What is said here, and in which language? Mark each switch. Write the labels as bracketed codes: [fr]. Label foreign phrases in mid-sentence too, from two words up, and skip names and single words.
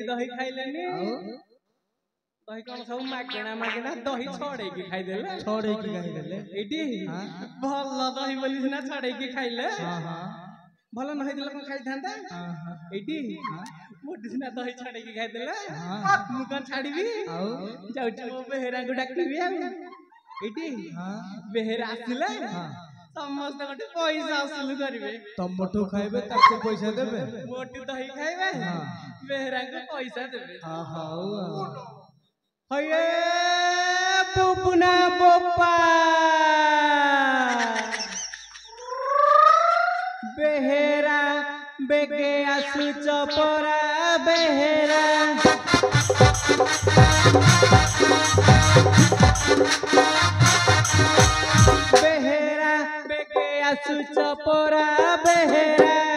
[or] ଦହି ଖାଇଲେନି ଦହି କଣ ସବୁ ମାଗଣା ମାଗଣା ଦହି ଛଡେଇକି ଖାଇଦେଲେ ଏଇଠି ଭଲ ଦହି ବୋଲି ସିନା ଛଡେଇକି ଖାଇଲେ ଭଲ ନ ହେଇଥିଲେ କଣ ଖାଇଥାନ୍ତା ଏଇଠି ମୋଟି ସିନା ଦହି ଛଡେଇକି ଖାଇଦେଲେ ମୁଁ କଣ ଛାଡିବି ଯାଉଛି ମୋ ବେହେରାଙ୍କୁ ଡାକିବି ଆଉ ଏଇଠି ବେହେରା ଆସିଲେ ସମସ୍ତେ ଗୋଟେ ପଇସା ଅସୁଲ କରିବେ ତମଠୁ ଖାଇବେ ତାକୁ ପଇସା ଦେବେ ମୋଟି ଦହି ଖାଇବେ ବେହେରାଙ୍କୁ ପଇସା ଦେବେ ହଉ ହଇଏ ବୁବୁନା ବୋପା ବେହେରା ବେଗେ ଆସୁଚ ପରା ବେହେରା ବେହେରା ବେଗେ ଆସୁଚ ପରା ବେହେରା